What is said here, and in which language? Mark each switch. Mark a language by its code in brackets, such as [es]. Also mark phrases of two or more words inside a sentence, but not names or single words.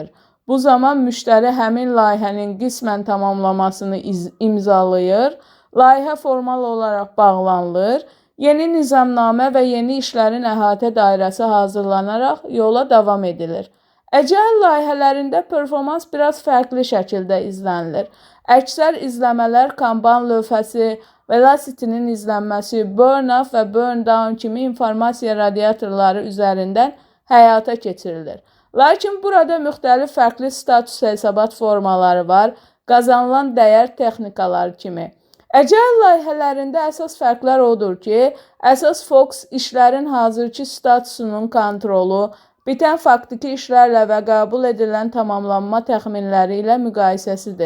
[az] Bu zaman müştəri həmin layihənin qismən tamamlamasını imzalayır, layihə formal olaraq bağlanılır, yeni nizamnamə və yeni işlərin əhatə dairəsi hazırlanaraq yola davam edilir. Agile layihələrində performans biraz fərqli şəkildə izlənilir. Əksər izləmələr Kanban lövhəsi, velocity-nin izlənməsi, burn-up və burn-down kimi informasiya radiatorları üzərindən həyata keçirilir. Lakin burada müxtəlif fərqli status hesabat formaları var, qazanılan dəyər texnikaları kimi. Agile layihələrində əsas fərqlər odur ki, əsas fokus işlərin hazırki statusunun kontrolu, bitən faktiki işlərlə və qəbul edilən tamamlanma təxminləri ilə müqayisəsidir.